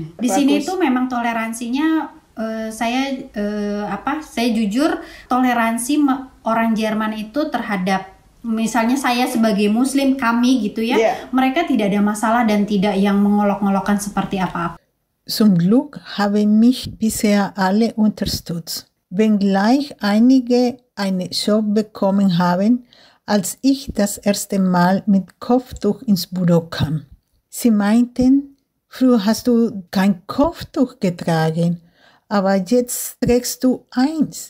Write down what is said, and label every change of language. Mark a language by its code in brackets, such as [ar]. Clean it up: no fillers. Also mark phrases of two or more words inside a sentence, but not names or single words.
[id] Di sini tuh memang toleransinya saya jujur toleransi orang Jerman itu terhadap misalnya saya sebagai muslim kami gitu ya, mereka tidak ada masalah dan tidak yang mengolok-ngolokkan seperti apa-apa. [de] Zum Glück haben mich bisher alle unterstützt, wenngleich einige einen Schock bekommen haben, als ich das erste Mal mit Kopftuch ins Büro kam. Sie meinten, früher hast du kein Kopftuch getragen, aber jetzt trägst du eins.